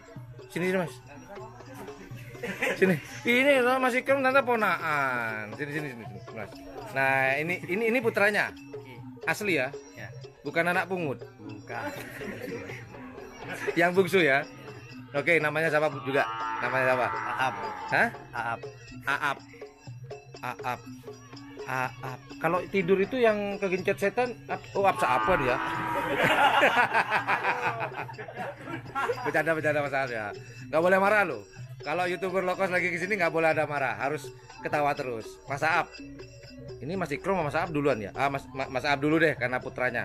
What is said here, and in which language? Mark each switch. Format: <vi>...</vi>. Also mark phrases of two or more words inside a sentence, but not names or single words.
<id>sini Mas. Sini. Ini loh Mas Ikrom tante ponaan. Sini Mas. Nah, ini putranya. Asli ya? Ya. Bukan anak pungut. Bukan. Yang bungsu ya. Oke, namanya siapa juga? Namanya siapa? Aap. Hah? Aap. Aap. Aap. Aap. Kalau tidur itu yang kegencet setan, oh apaan ya? Bercanda Mas Aap ya. Nggak boleh marah lo. Kalau YouTuber lokos lagi kesini nggak boleh ada marah, harus ketawa terus. Mas Aap. Ini Mas Ikrom sama Mas Aap duluan ya? Mas Aap dulu deh karena putranya.</id>